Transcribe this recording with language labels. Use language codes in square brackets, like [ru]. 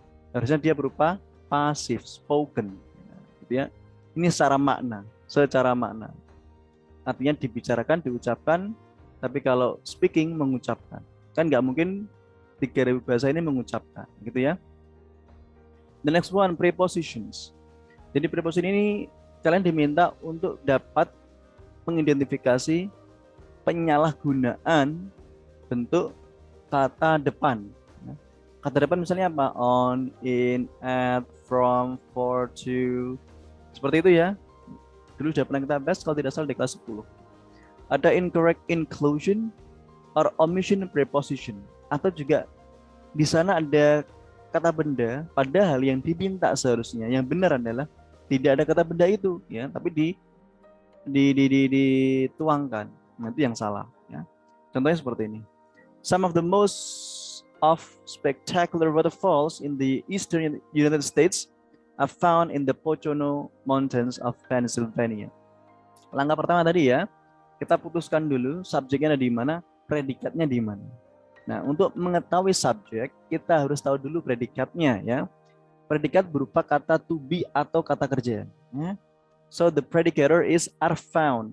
[id] Harusnya dia berupa passive, spoken. Gitu ya. Ini secara makna. Artinya dibicarakan, diucapkan, tapi kalau speaking mengucapkan. Kan nggak mungkin 3.000 bahasa ini mengucapkan, gitu ya. [en] The next one, prepositions. [id] Jadi preposition ini kalian diminta untuk dapat mengidentifikasi penyalahgunaan bentuk kata depan. Kata depan misalnya apa? On, in, at, from, for, to. Seperti itu ya. Dulu sudah pernah kita bahas kalau tidak salah di kelas 10. Ada [en] incorrect inclusion or omission preposition. [id] Atau juga di sana ada kata benda padahal yang diminta seharusnya yang benar adalah tidak ada kata benda itu ya, tapi dituangkan. Nanti yang salah ya. Contohnya seperti ini. [en] Some of the most of spectacular waterfalls in the eastern United States are found in the Pocono Mountains of Pennsylvania. [id] Langkah pertama tadi ya, kita putuskan dulu subjeknya ada di mana, predikatnya di mana. Nah, untuk mengetahui subjek, kita harus tahu dulu predikatnya ya. Predikat berupa kata to be atau kata kerja. Ya. [en] So the predicator is are found.